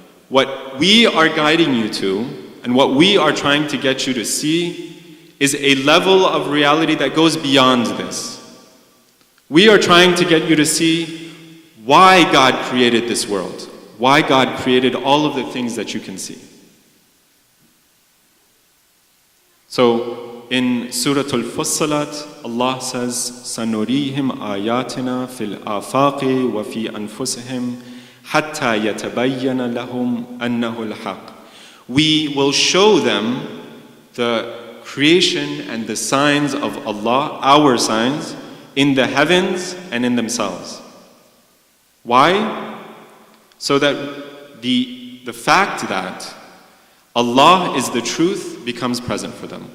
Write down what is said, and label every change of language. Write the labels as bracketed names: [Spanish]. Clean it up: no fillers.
[English] What we are guiding you to and what we are trying to get you to see is a level of reality that goes beyond this. We are trying to get you to see why God created this world, why God created all of the things that you can see. So in Surah Al-Fussilat, Allah says, [Arabic] سَنُرِيهِمْ آيَاتِنَا فِي الْآفَاقِ وَفِي أَنفُسِهِمْ حَتَّى يَتَبَيَّنَ لَهُمْ أَنَّهُ الْحَقِّ. [English] We will show them the creation and the signs of Allah, our signs, in the heavens and in themselves. Why? So that the fact that Allah is the truth becomes present for them.